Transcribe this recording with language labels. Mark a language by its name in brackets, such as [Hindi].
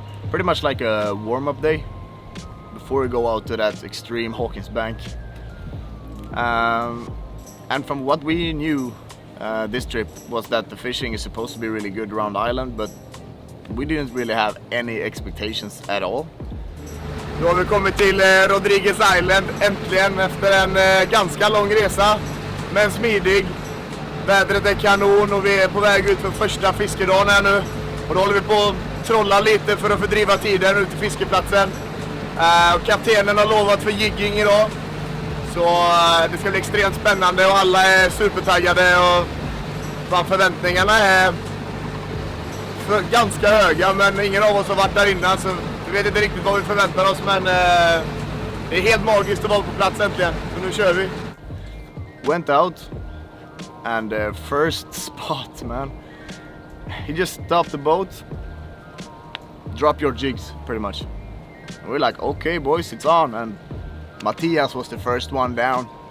[English] Pretty much like a warm-up day before you go out to that extreme Hawkins Bank. And from what we knew, this trip was that the fishing is supposed to be really good around the island, but we didn't really have any expectations at all. [Swedish] Nu har vi kommit till Rodrigues Island äntligen efter en ganska lång resa, men smidig. Vädret är kanon och vi är på väg ut för första fiskedagen här nu. Och då håller vi på att trolla lite för att fördriva tiden ut till fiskeplatsen. Och kaptenen har lovat för jigging idag. Så det ska bli extremt spännande och alla är supertaggade och förväntningarna är ganska höga, men ingen av oss har varit där innan så vi vet inte riktigt vad vi förväntar oss, men det är helt magiskt att vara på plats äntligen. Så nu kör vi. [English] Went out and first spot, man. He just stopped the boat, drop your jigs pretty much. And we're like, okay boys, it's on. And Matthias was the first one down.